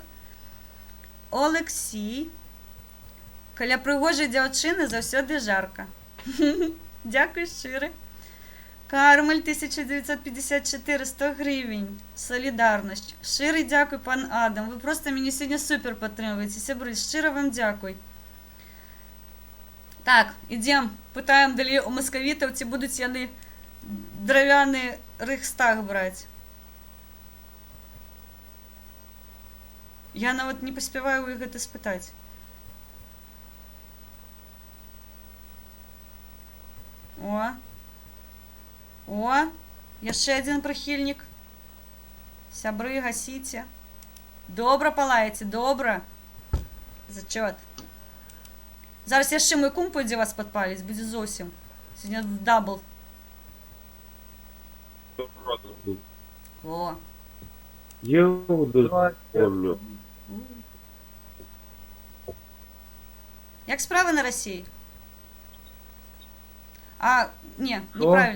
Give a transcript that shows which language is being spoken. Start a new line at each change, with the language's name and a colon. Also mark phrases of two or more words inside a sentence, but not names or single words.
Belarusian: Олексій. Каля пригожої дзяўчыны заўсёды жарка. Дякую шчыра. Кармель 1954, 100 гривень. Солідарність. Шчыры дякую, пан Адам. Ви просто мяне сьогодні супер падтрымліваеце. Сябры, шчыра вам дякуй. Так, ідзем. Пытаем далей у маскавітаў, ці будуць яны драўляны рэйхстаг браць. Я нават не паспяваю у іх гэта спытаць. О, яшчэ адзін прыхільнік. Сябры, гасіце. Добра палаеце, добра. Зачёт. Зараз яшчэ мой кум пойдзе вас падпаліць, будзе зовсім. Сьогодні дабл. О.
Russian: Я помню.
Ukrainian: Як справи на Росії? Не, неправильно.